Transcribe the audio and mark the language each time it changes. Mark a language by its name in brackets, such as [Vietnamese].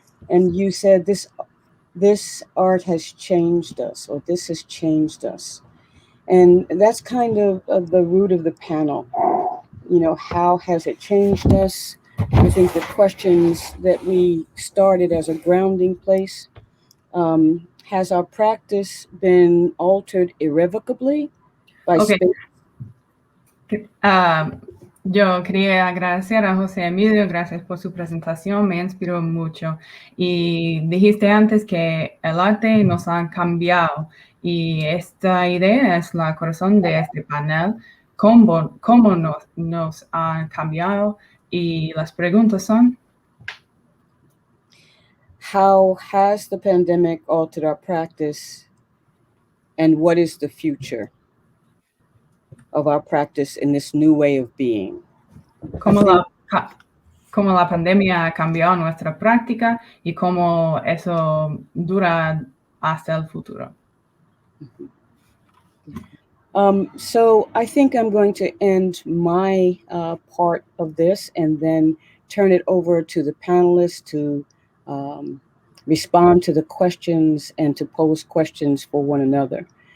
[English] And you said this art has changed us, or this has changed us, and that's kind of the root of the panel. You know, how has it changed us? I think the questions that we started as a grounding place. Has our practice been altered irrevocably by Okay. space? [Spanish] Yo quería agradecer a José Emilio, gracias por su presentación, me inspiró mucho. Y dijiste antes que el arte nos ha cambiado y esta idea es la corazón de este panel, cómo nos ha cambiado y las preguntas son... [English] How has the pandemic altered our practice, and what is the future of our practice in this new way of being? [Spanish] Cómo la pandemia ha cambiado nuestra práctica y cómo eso dura hasta el futuro. [English] So I think I'm going to end my part of this and then turn it over to the panelists to respond to the questions and to pose questions for one another.